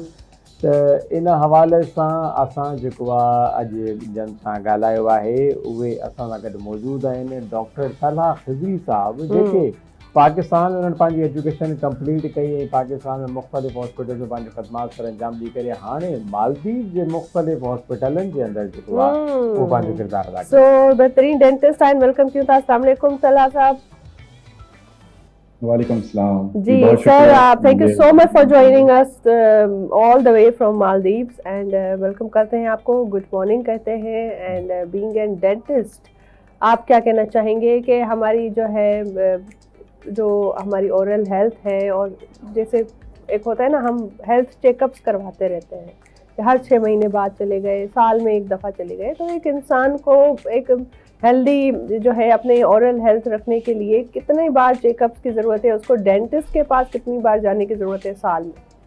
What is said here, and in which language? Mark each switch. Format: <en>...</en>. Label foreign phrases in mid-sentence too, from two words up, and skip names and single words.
<sd>त इन हवाले सां असां जेको आहे अॼु जन सां ॻाल्हायो आहे उहे असां सां गॾु मौजूदु आहिनि डॉक्टर तलहा खिज़री साहब, जेके पाकिस्तान में उन्हनि पंहिंजी एजुकेशन कंप्लीट कई ऐं पाकिस्तान में मुख़्तलिफ़ हॉस्पिटल में पंहिंजो ख़दमात सर अंजाम ॾेई करे हाणे मालदीव जे मुख़्तलिफ़ हॉस्पिटलनि जे अंदरि जेको आहे उहो पंहिंजो किरदारु अदा करे। सो बहितरीन डेंटिस्ट आहिनि, वेलकम कयूं था।</sd> <ar>السلام عليكم</ar> <sd>तलहा साहब।</sd> <ar>وعليكم سلام</ar> <ur>جی سر,</ur> <en>thank you so much for joining us all the way from Maldives and</en> <ur>ویلکم کرتے ہیں آپ کو,</ur> <en>good morning</en> <ur>کہتے ہیں.</ur> <en>and being an dentist</en> <ur>آپ کیا کہنا چاہیں گے کہ ہماری جو ہے جو ہماری</ur> <en>oral health</en> <ur>ہے، اور جیسے ایک ہوتا ہے نا ہم</ur> <en>health checkups</en> <ur>کرواتے رہتے ہیں ہر 6 مہینے بعد چلے گئے، سال میں ایک دفعہ چلے گئے، تو ایک انسان کو ایک ہیلدی جو ہے اپنے</ur> <en>oral health</en> <ur>رکھنے کے لیے کتنے بار چیک اپس کی ضرورت ہے، اس کو ڈینٹسٹ کے پاس کتنی بار جانے کی ضرورت ہے سال میں?</ur>